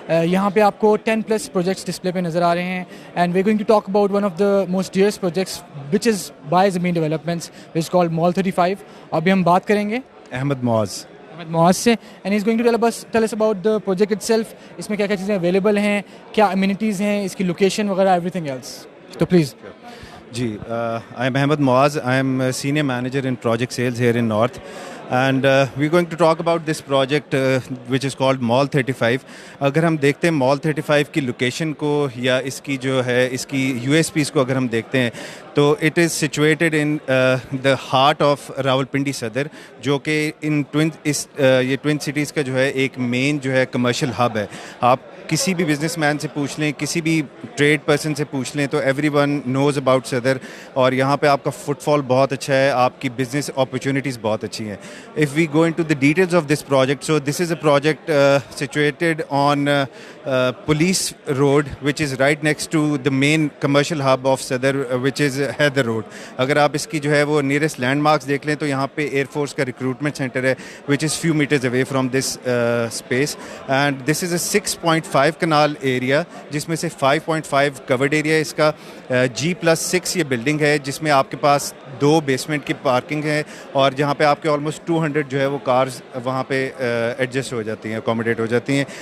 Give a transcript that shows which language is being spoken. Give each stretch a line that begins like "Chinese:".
Urdu: یہاں پہ آپ کو 10+ پروجیکٹس ڈسپلے پہ نظر آ رہے ہیں
English: And we going to talk about one of the most dearest projects which is by Zameen Developments which is called Mall 35.
Urdu: ابھی ہم بات کریں گے
English: احمد معاذ سے and he is going to tell us about the project itself.
Urdu: اس میں کیا کیا چیزیں اویلیبل ہیں, کیا امینٹیز ہیں, اس کی لوکیشن وغیرہ
English: Everything else.
Urdu: تو please.
English: جی, I am Ahmed Muaz. I am a senior manager in project sales here in North. And we're going to talk about this project which is called Mall 35.
Urdu: اگر ہم دیکھتے ہیں Mall 35 کی location کو یا اس کی جو ہے اس کی USPs کو اگر ہم دیکھتے ہیں تو
English: it is situated in the heart of
Urdu: Rawalpindi صدر, جو کہ یہ ٹوئن سٹیز کا جو ہے ایک مین جو ہے کمرشل ہب ہے. آپ کسی بھی بزنس مین سے پوچھ لیں, کسی بھی ٹریڈ پرسن سے پوچھ لیں تو
English: everyone knows about
Urdu: صدر, اور یہاں پہ آپ کا فٹ فال بہت اچھا ہے, آپ کی بزنس اپرچونیٹیز بہت اچھی ہیں.
English: If we go into the details of this project, so this is a project situated on Police Road, which is right next to the main commercial hub of Sadar, which is Hyder Road.
Urdu: اگر آپ اس کی جو ہے وہ nearest land marks دیکھ لیں تو یہاں پہ ایئر فورس کا ریکروٹمنٹ سینٹر ہے
English: which is few meters away from this space, and this is a 6.5
Urdu: Kunal area جس میں سے 5.5 covered area اس کا. G+6 یہ بلڈنگ ہے جس میں آپ کے پاس 2 بیسمنٹ کی پارکنگ ہے اور جہاں پہ آپ کے آلموسٹ 200 جو ہے وہ کارز وہاں پہ ایڈجسٹ ہو جاتی ہیں, اکوموڈیٹ ہو جاتی ہیں.